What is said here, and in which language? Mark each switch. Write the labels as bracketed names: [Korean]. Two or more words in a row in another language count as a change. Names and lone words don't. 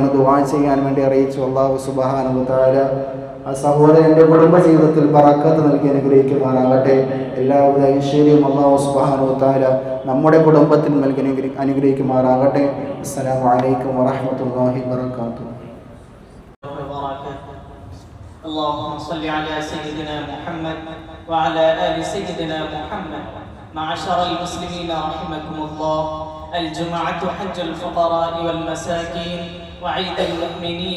[Malayalam] ദുആ ചെയ്യാൻ വേണ്ടി അറിയിച്ചു. [Arabic] الله سبحانه وتعالى [Malayalam] ആ സഹോദരൻ്റെ കുടുംബ ജീവിതത്തിൽ ബറക്കത്ത് നൽകി അനുഗ്രഹിക്കുമാറാകട്ടെ. എല്ലാവിധ ഐശ്വര്യവും [Arabic] الله سبحانه وتعالى [Malayalam] നമ്മുടെ കുടുംബത്തിൽ നൽകി അനുഗ്രഹിക്കുമാറാകട്ടെ. [Arabic] السلام عليكم ورحمة الله وبركاته. اللهم صل على سيدنا محمد وعلى آل سيدنا محمد. معشر المسلمين رحمكم الله، الجمعة حج الفقراء والمساكين وعيد المؤمنين.